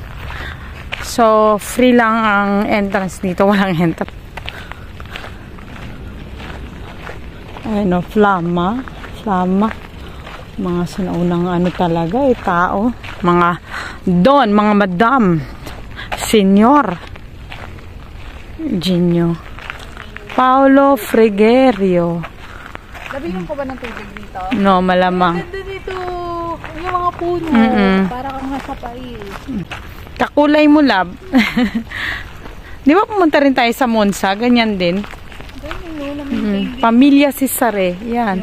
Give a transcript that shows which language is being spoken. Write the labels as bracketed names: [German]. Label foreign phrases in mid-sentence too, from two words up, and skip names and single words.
[Filipino] So, free lang ang entrance dito. Walang entrance. Ayun, flama. Flama. Mga sinaunang ano talaga, tao. Mga don, mga madam. Senyor. Genio. Paolo Frigerio. Labihan ko ba ng tubig dito? No, malamang. Ganda dito. Yung mga puno. Para kang nasa pais. Kakulay mo, lab. Di ba pumunta rin tayo sa Monza? Ganyan din. Ganyan. no, na-maintain. Pamilya Cesare. Yan.